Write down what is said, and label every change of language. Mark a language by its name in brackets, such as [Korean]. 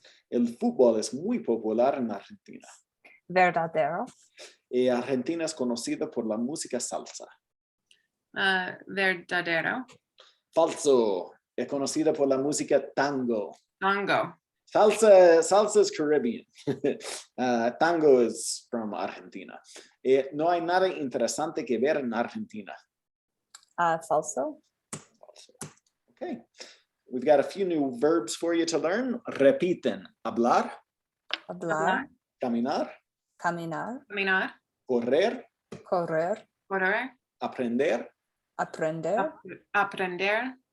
[Spanish] El fútbol es muy popular en Argentina. Verdadero. Argentina es conocida por la música salsa. Verdadero. Falso. Es conocida por la música tango. Tango. [English] Salsa is Caribbean. Tango is from Argentina. [Spanish] No hay nada interesante que ver en Argentina. Falso. [English] Okay. We've got a few new verbs for you to learn. [Spanish] Repiten. Hablar, Hablar, caminar, caminar, Caminar, correr, correr, correr, aprender, aprender, aprender,